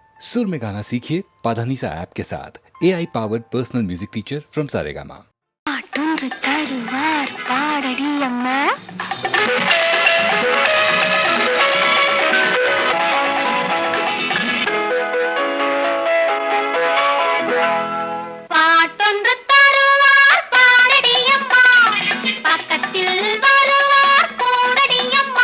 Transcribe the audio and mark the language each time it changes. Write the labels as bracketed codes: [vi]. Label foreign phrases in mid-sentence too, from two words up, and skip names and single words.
[hi] सुर में गाना सीखिए पाधानीसा ऐप के साथ [en] AI powered personal music teacher from Saregama. [ta] பாட்டொன்று தருவார் பாடடி அம்மா. பாட்டொன்று தருவார் பாடடி அம்மா, பக்கத்தில் வருவார் கூடடி அம்மா.